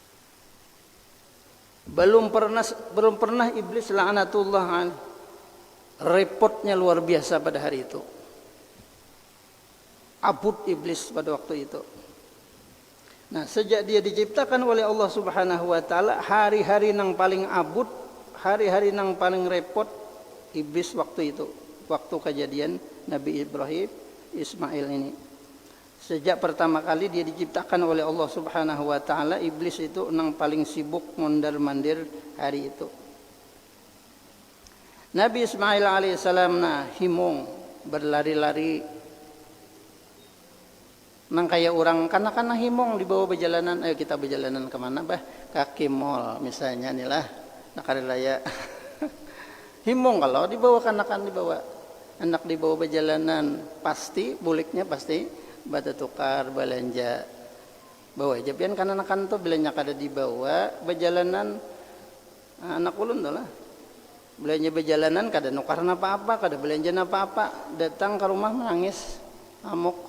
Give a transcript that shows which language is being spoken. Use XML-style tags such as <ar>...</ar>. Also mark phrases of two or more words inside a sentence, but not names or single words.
<id>Belum pernah iblis laknatullah repotnya luar biasa pada hari itu. Abud iblis pada waktu itu. Nah, sejak dia diciptakan oleh Allah</id> <ar>سبحانه وتعالى,</ar> <bjn>hari-hari nang paling abud, hari-hari nang paling repot iblis waktu itu, waktu kejadian Nabi Ibrahim Ismail ini.</bjn> <id>Sejak pertama kali dia diciptakan oleh Allah</id> <ar>سبحانه وتعالى,</ar> <id>iblis itu nang paling sibuk mondar-mandir hari itu.</id> <bjn>Nabi Ismail alaihissalam himung berlari-lari nang kayak orang kanak-kanak himung dibawa berjalanan, ayo kita berjalanan kemana bah, kaki mall misalnya nih lah, nak hari raya. Himung kalau dibawa kanak-kanak, dibawa anak dibawa berjalanan, pasti buliknya pasti batu tukar belanja bawa aja pian kanak-kanak tuh belanja kada dibawa berjalanan, anak ulun tuh lah belanja berjalanan kada nukar apa-apa, kada belanja apa-apa, datang ke rumah menangis amuk.</bjn>